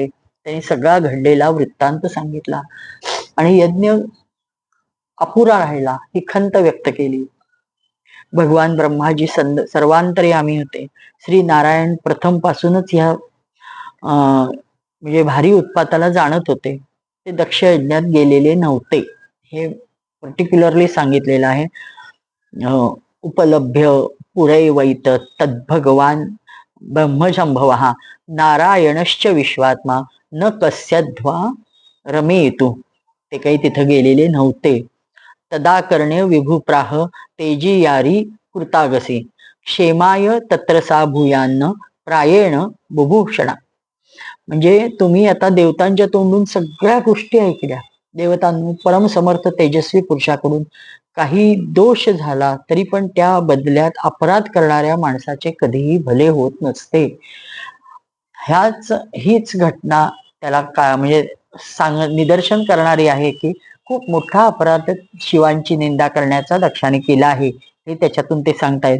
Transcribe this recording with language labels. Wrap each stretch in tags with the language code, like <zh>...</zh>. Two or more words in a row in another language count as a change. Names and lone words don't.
<mr>त्यांनी सगळा घडलेला वृत्तांत सांगितला आणि यज्ञ अपुरा राहिला ही खंत व्यक्त केली. भगवान ब्रह्माजी सर्वांतर्यामी होते. श्री नारायण प्रथम पासूनच ह्या म्हणजे भारी उत्पाताला जाणत होते. ते दक्ष यज्ञात गेलेले नव्हते, हे पर्टिक्युलरली सांगितलेलं आहे.</mr> <sa>उपलभ्य पुरैवैत तद्भगवान ब्रह्मशंभव नारायणश्च विश्वात्मा न कस्यध्वा रमेतु.</sa> <mr>ते काही तिथं गेलेले नव्हते.</mr> <sa>तदाकर्ण्य विभुप्राह तेजी यारी कृतागसी क्षेमाय तत्रसा भूयान्न प्रायेण बुभूषणा.</sa> <mr>म्हणजे तुम्ही आता देवतांच्या तोंडून सगळ्या गोष्टी ऐकल्या. देवतांनी परमसमर्थ तेजस्वी पुरुषाकडून काही दोष झाला तरी पण त्या बदल्यात अपराध करणाऱ्या माणसाचे कधीही भले होत नसते. हीच घटना त्याला म्हणजे निदर्शन करणारी आहे की खूप मोठा अपराध शिवांची निंदा करण्याचा दक्षाने केला आहे, हे त्याच्यातून ते सांगतायत.</mr>